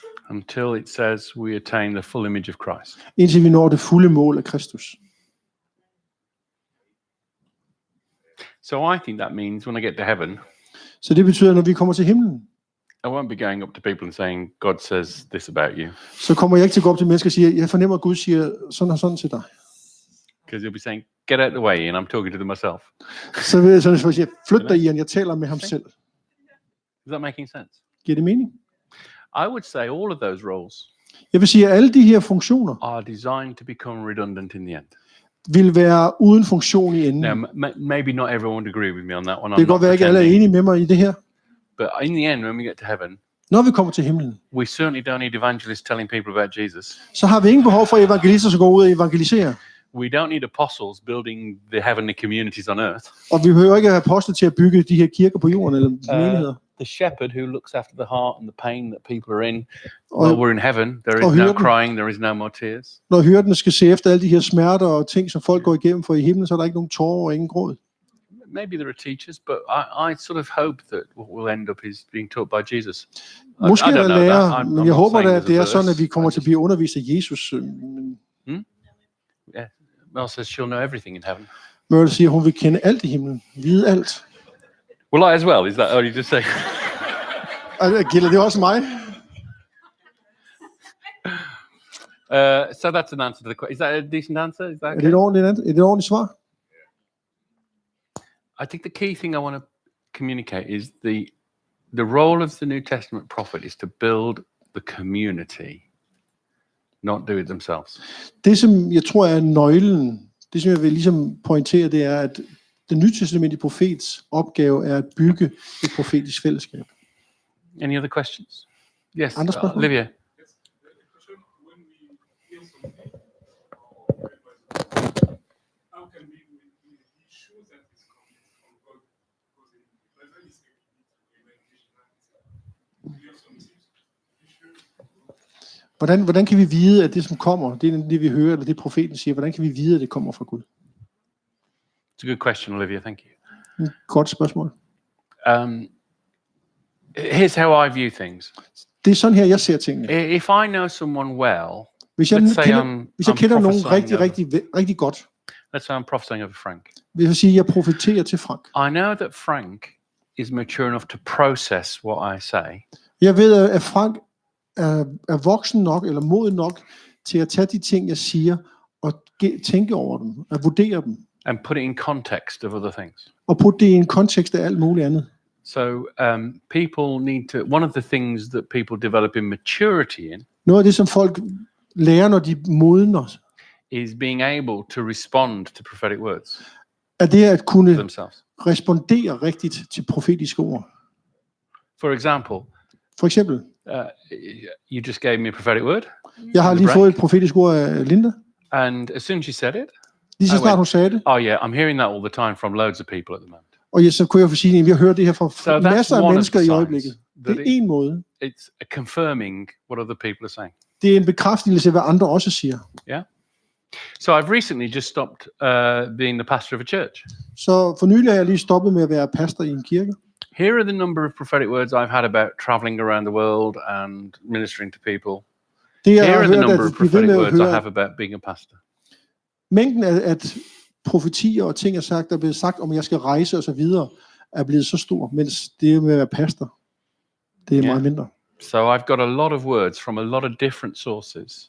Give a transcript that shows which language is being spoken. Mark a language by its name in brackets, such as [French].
[English] Until it says we attain the full image of Christ. [Danish] Indtil vi når det fulde mål af Kristus. [English] So I think that means when I get to heaven, [Danish] Så det betyder, at når vi kommer til himlen, [English] I won't be going up to people and saying, God says this about you. [Danish] så kommer jeg ikke til at gå op til mennesker og sige, jeg fornemmer, at Gud siger sådan og sådan til dig. [English] Because you'll be saying, get out of the way, and I'm talking to them myself. [Danish] Så vil jeg sådan sige, flyt dig, Ian, jeg taler med ham selv. [English] Is that making sense? [Danish] Giver det mening? [English] I would say all of those roles [Danish] Jeg vil sige, at alle de her funktioner [English] are designed to become redundant in the end. [Danish] vil være uden funktion i enden. [English] Now, maybe not everyone would agree with me on that one. [Danish] Det kan godt være, at ikke alle er enige med mig i det her. [English] But in the end, when we get to heaven, [Danish] Når vi kommer til himlen, [English] we certainly don't need evangelists telling people about Jesus. [Danish] så har vi ingen behov for evangelister, som går ud og evangeliserer. [English] We don't need apostles building the heavenly communities on earth. [Danish] Og vi behøver ikke have apostle til at bygge de her kirker på jorden eller menigheder. [English] The shepherd who looks after the heart and the pain that people are in. Well, we're in heaven. There is no crying. There is no more tears. [Danish] Når hyrderne skal se efter alle de her smerter og ting, som folk går igennem, for i himlen, så er der ikke nogen tårer og ingen gråd. [English] Maybe there are teachers, but I sort of hope that what will end up is being taught by Jesus. [Danish] Måske er der lærer, men jeg håber da, at det er sådan, sådan, at vi kommer til at blive undervist af Jesus. [English] Yeah. Mel says she'll know everything in heaven. [Danish] Mel siger, hun vil kende alt i himlen, vide alt. [English] Will I as well? Is that what you just say? [Danish] Gælder det også mig? [English] So that's an answer to the question. Is that a decent answer? Is that okay? [Danish] Er det et ordentligt svar? [English] I think the key thing I want to communicate is the role of the New Testament prophet is to build the community, not do it themselves. [Danish] Det, som jeg tror er nøglen, det som jeg vil ligesom pointere, det er, at den nytestamentlige profets opgave er at bygge et profetisk fællesskab. [English] Any other questions? Yes, [Danish] Andre spørgsmål? [English] Olivia. [Danish] Hvordan kan vi vide, at det, som kommer, det er det, vi hører, eller det profeten siger, hvordan kan vi vide, at det kommer fra Gud? [English] It's a good question, Olivia. Thank you. [Danish] Godt spørgsmål. [English] Here's how I view things. [Danish] Det er sådan her, jeg ser tingene. [English] If I know someone well, [Danish] hvis jeg kender nogen rigtig godt, [English] let's say I'm prophesying over Frank. [Danish] Hvis jeg siger, at jeg profeterer til Frank. [English] I know that Frank is mature enough to process what I say. [Danish] Jeg ved, at Frank er voksen nok, eller moden nok, til at tage de ting, jeg siger, og tænke over dem, at vurdere dem. [English] And put it in context of other things. [Danish] Og putte det i en kontekst af alt muligt andet. [English] So people need to, one of the things that people develop in maturity in, [Danish] noget af det, som folk lærer, når de modner, [English] is being able to respond to prophetic words. [Danish] Er det at kunne respondere rigtigt til profetiske ord. For eksempel, [English] you just gave me a prophetic word. [Danish] Jeg har lige fået et profetisk ord af Linda. [English] And as soon as she said it, [Danish] lige så snart hun sagde det. [English] Oh yeah, I'm hearing that all the time from loads of people at the moment. [Danish] Og så kunne jeg få sige, at vi har hørt det her fra masser af mennesker i øjeblikket. Det er en måde. [English] It's confirming what other people are saying. [Danish] Det er en bekræftelse af, hvad andre også siger. [English] Yeah. So I've recently just stopped being the pastor of a church. [Danish] Så for nylig har jeg lige stoppet med at være pastor i en kirke. [English] Here are the number of prophetic words I've had about traveling around the world and ministering to people. Here are the number of prophetic words I have about being a pastor. [Danish] Mængden af profetier og ting, der er blevet sagt, om jeg skal rejse og så videre, er blevet så stor, mens det med at være pastor, det er meget mindre. [English] So I've got a lot of words from a lot of different sources.